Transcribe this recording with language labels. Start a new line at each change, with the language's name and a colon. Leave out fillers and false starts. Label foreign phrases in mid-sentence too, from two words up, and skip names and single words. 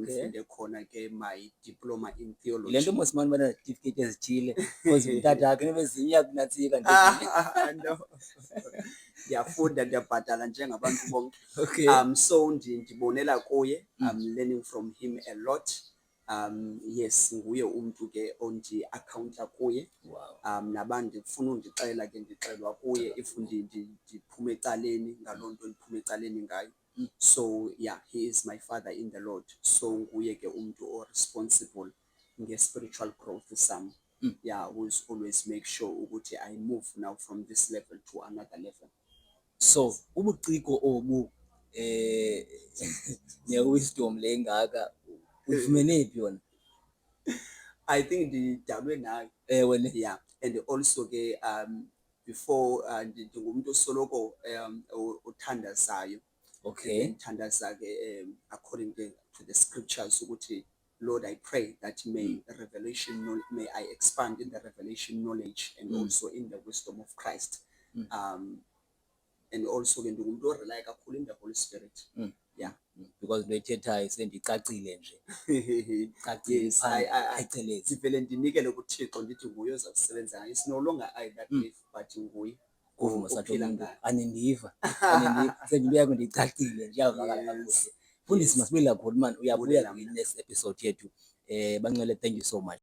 English: Okay.
Xhosa: ndifunde khona ke
English: my diploma in
Xhosa: Yile theology. nto mosimane ubana certificate ezithile because utata wakhe nebezinye kunantsika
English: No.
Xhosa: Ndiyafunda, ndiyabhatala njengabantu bonke.
English: Okay.
Xhosa: So ndibonela kuye.
English: I'm learning from him a lot. Yes,
Xhosa: nguye umntu ke ondi-accounta kuye.
English: Wow.
Xhosa: Nabantu ndifuna undixela ke ndixelwa kuye if ndiphume ecaleni ngaloo nto ndiphume ecaleni ngayo.
English: So yeah, he is my father in the Lord.
Xhosa: So nguye ke umntu o-responsible nge-spiritual growth sam.
English: Yeah, who is always make sure ukuthi I move now from this level to another level.
Xhosa: So ubuciko obu ne-wisdom le ngaka uyifumene phi yona?
English: I think
Xhosa: ndidalwe nayo. Ewe ne.
English: Yeah, and also ke before
Xhosa: ndingumuntu osoloko othandazayo.
English: Okay.
Xhosa: Ngithandaza ke
English: according to the scriptures ukuthi Lord, I pray that may I expand in the revelation knowledge and also in the wisdom of Christ. And also
Xhosa: ke ndingumuntu orely kakhulu
English: in the Holy Spirit. Yeah.
Xhosa: Because into ethethayo sendicacile nje. Yes, ndivele ndinikele kuThixo ndithi nguye ozawusebenza ngayo.
English: It's no longer I that live, but
Xhosa: nguye ophila ngayo. Anindiva sendinto yakho ndicacile nje, iyavakala kakuhle. Mfundisi, masibuyele kakhulu man, uyabuya kwi-
English: next episode
Xhosa: yethu. Bancwele,
English: thank you so much.